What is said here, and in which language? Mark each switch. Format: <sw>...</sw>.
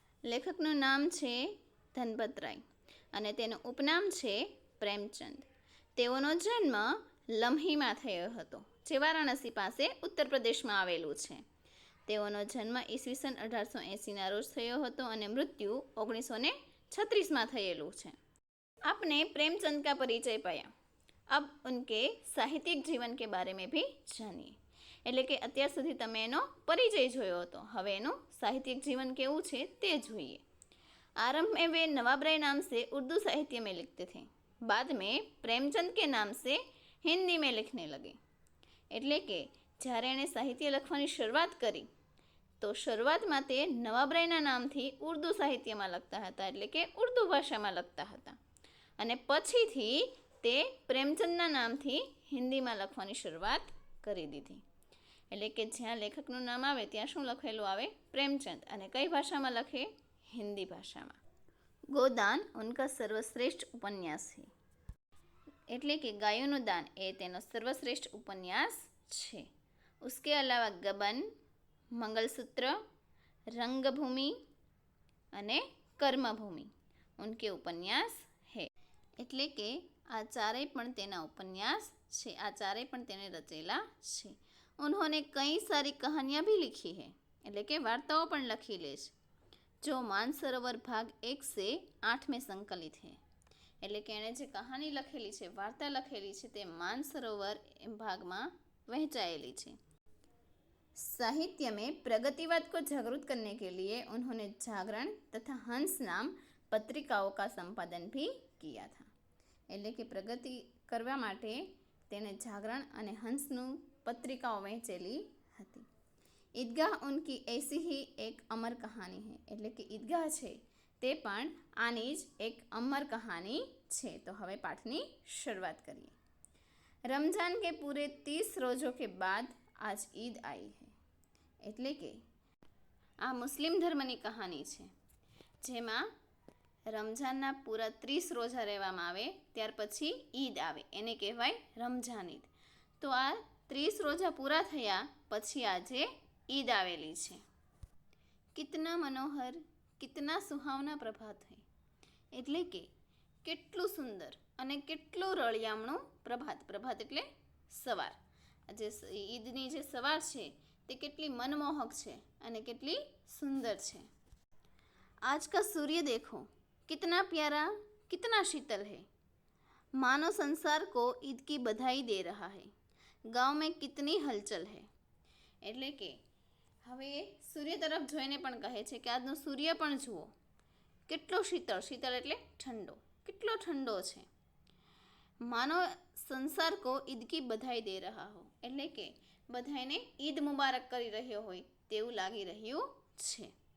<gu>લેખકનું નામ છે ધનપતરાય અને તેનું ઉપનામ છે પ્રેમચંદ. તેઓનો જન્મ લમ્હીમાં થયો હતો, જે વારાણસી પાસે ઉત્તર પ્રદેશમાં આવેલું છે. તેઓનો જન્મ ઈસવીસન 1880ના રોજ થયો હતો અને મૃત્યુ 1936માં થયેલું છે.</gu> <hi>आपने प्रेमचंद का परिचय पाया, अब उनके साहित्यिक जीवन के बारे में भी जानिए.</hi> <gu>એટલે કે અત્યાર સુધી તમે એનો પરિચય જોયો હતો, હવે એનું સાહિત્યિક જીવન કેવું છે તે જોઈએ.</gu> <hi>आरंभ में वे नवाब राय नाम से उर्दू साहित्य में लिखते थे, बाद में प्रेमचंद के नाम से हिंदी में लिखने लगे.</hi> <gu>એટલે કે જ્યારે એણે સાહિત્ય લખવાની શરૂઆત કરી તો શરૂઆતમાં તે નવાબરાયના નામથી ઉર્દુ સાહિત્યમાં લખતા હતા, એટલે કે ઉર્દુ ભાષામાં લખતા હતા. અને પછીથી તે પ્રેમચંદના નામથી હિન્દીમાં લખવાની શરૂઆત કરી દીધી. એટલે કે જ્યાં લેખકનું નામ આવે ત્યાં શું લખેલું આવે? પ્રેમચંદ. અને કઈ ભાષામાં લખે?</gu> <hi>हिंदी भाषा में. गोदान उनका सर्वश्रेष्ठ उपन्यास है,</hi> <gu>એટલે કે ગાયોનું દાન એ તેનો સર્વશ્રેષ્ઠ ઉપન્યાસ છે.</gu> <hi>उसके अलावा गबन, मंगलसूत्र, रंगभूमि</hi> <gu>અને કર્મભૂમિ</gu> <hi>ઉનકે ઉપન્યાસ હે.</hi> <gu>એટલે કે આ ચારેય પણ તેના ઉપન્યાસ છે, આ ચારેય પણ તેને રચેલા છે.</gu> <hi>उन्होंने कई सारी कहानियाँ भी लिखी है,</hi> <gu>એટલે કે વાર્તાઓ પણ લખી લે છે.</gu> <hi>जो मानसरोवर भाग 1 से 8 में संकलित है.</hi> <gu>એટલે કે એણે જે કહાની લખેલી છે, વાર્તા લખેલી છે, તે માનસરોવર ભાગમાં વહેંચાયેલી છે.</gu> <hi>साहित्य में प्रगतिवाद को जागरूक करने के लिए उन्होंने जागरण तथा हंस नाम पत्रिकाओं का संपादन भी किया था.</hi> <gu>એટલે કે પ્રગતિ કરવા માટે તેણે જાગરણ અને હંસનું પત્રિકાઓ વહેંચેલી હતી.</gu> <hi>ईदगाह उनकी ऐसी ही एक अमर कहानी है.</hi> <gu>એટલે કે ઈદગાહ છે તે પણ આની જ એક અમર કહાની છે. તો હવે પાઠની શરૂઆત કરીએ.</gu> <hi>रमज़ान के पूरे 30 रोज़ों के बाद आज ईद आई है.</hi> <gu>એટલે કે આ મુસ્લિમ ધર્મની કહાની છે, જેમાં રમઝાનના પૂરા 30 રોઝા રહેવામાં આવે ત્યાર પછી ઈદ આવે, એને કહેવાય રમઝાન ઈદ. તો આ 30 રોઝા પૂરા થયા પછી આજે ईद आवेली છે.</gu> <hi>कितना मनोहर, कितना सुहावना प्रभात है.</hi> <gu>એટલે કે કેટલું સુંદર અને કેટલું રળિયામણું પ્રભાત. પ્રભાત એટલે સવાર. જે ઈદની જે સવાર છે તે કેટલી મનમોહક છે અને કેટલી સુંદર છે.</gu> <hi>आज का सूर्य देखो, कितना प्यारा, कितना शीतल है. मानो संसार को ईद की बधाई दे रहा है. गांव में कितनी हलचल है.</hi> <gu>એટલે કે હવે સૂર્ય તરફ જોઈને પણ કહે છે કે આજનો સૂર્ય પણ જુઓ, કેટલો શીતળ. શીતળ એટલે ઠંડો, કેટલો ઠંડો છે.</gu> <hi>માનો સંસાર કો ઈદ કી બધાઈ દે રહા હો.</hi> <gu>એટલે કે બધાને ઈદ મુબારક કરી રહ્યો હોય તેવું લાગી રહ્યું છે.</gu>